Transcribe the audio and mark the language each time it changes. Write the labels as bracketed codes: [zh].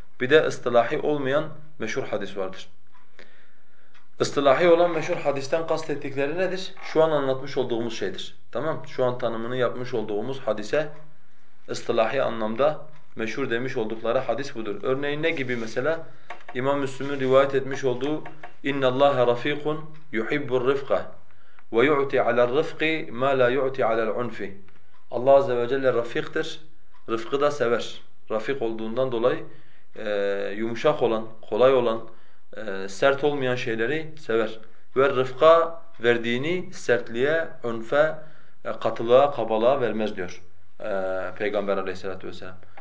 [tr] Bir de ıstılahi olmayan meşhur hadis vardır. Istilahi olan meşhur hadisten kastettikleri nedir? Şu an anlatmış olduğumuz şeydir. Tamam? Şu an tanımını yapmış olduğumuz hadise ıstılahi anlamda meşhur demiş oldukları hadis budur. Örneğin ne gibi mesela? İmam Müslim'in rivayet etmiş olduğu [ar] اِنَّ اللّٰهَ رَف۪يقٌ يُحِبُّ الرِّفْقَ وَيُعْتِ عَلَى الرِّفْقِ مَا لَا يُعْتِ عَلَى الْعُنْفِ. [tr] Allah Azze ve Celle rafiktir. Rıfkı da sever. Rafik olduğundan dolayı yumuşak olan, kolay olan, sert olmayan şeyleri sever. Ve rıfka verdiğini sertliğe, ünfe, katılığa, kabalığa vermez diyor Peygamber aleyhissalatü vesselam.